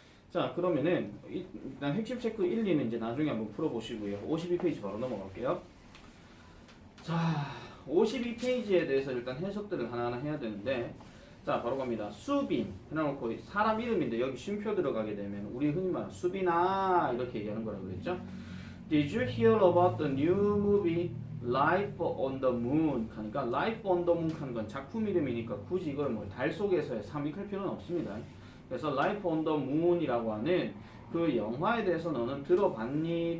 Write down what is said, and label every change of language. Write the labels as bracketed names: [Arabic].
[Korean] 자 그러면은 일단 핵심 체크 1, 2는 이제 나중에 한번 풀어보시고요. 52페이지 바로 넘어갈게요. 자 52페이지에 대해서 일단 해석들을 하나하나 해야 되는데 자 바로 갑니다. 수빈 해놓고 사람 이름인데 여기 쉼표 들어가게 되면 우리 흔히 말하는 수빈아 이렇게 얘기하는 거라고 그랬죠. [English] Did you hear about the new movie Life on the Moon? [Korean] 하니까 Life on the Moon 하는 건 작품 이름이니까 굳이 이걸 뭐 달 속에서의 삽입할 필요는 없습니다. 그래서 Life on the Moon이라고 하는 그 영화에 대해서 너는 들어봤니?